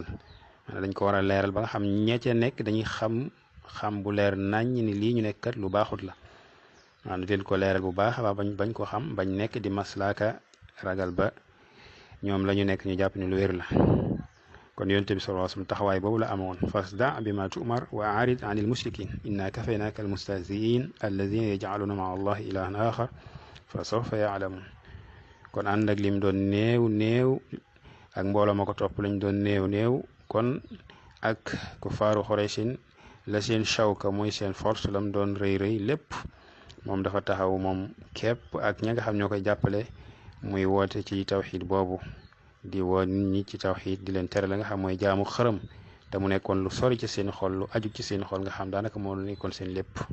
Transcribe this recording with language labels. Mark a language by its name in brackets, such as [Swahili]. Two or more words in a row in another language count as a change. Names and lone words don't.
[Wolof] dañ ko war a leeral ba nga xam ña ca nekk dañuy xam bu leer naññ ni lii ñu nekk kat lu baaxut la. waaw leen ko leeral bu baax waa bañ ko xam, bañ nekk di maslaaka ragal ba ñoom la ñu nekk ñu jàpp ni lu wér la. kon yonent bi [Arabic] صلى الله عليه وسلم [Wolof] taxawaay boobu la amoon, [Arabic] فاصدع بما تؤمر وأعرض عن المشركين إنا كفيناك المستهزئين الذين يجعلون مع الله إلها آخر فسوف يعلمون. [Wolof] kon ànd ak lim doon néew ak mbooloo ma ko topp lañ doon néew kon ak [Arabic] كفار قريش [Wolof] la seen shawka mooy seen force lam doon rëy lépp moom dafa taxaw moom képp ak ña nga xam ñoo koy jàppale muy woote ci tawxid boobu, di woo nit ñi ci tawxid, di leen tere la nga xam mooy jaamu xërëm te mu nekkoon lu sori ci seen xol, lu aju ci seen xol nga xam daanaka moo nekkoon seen lépp.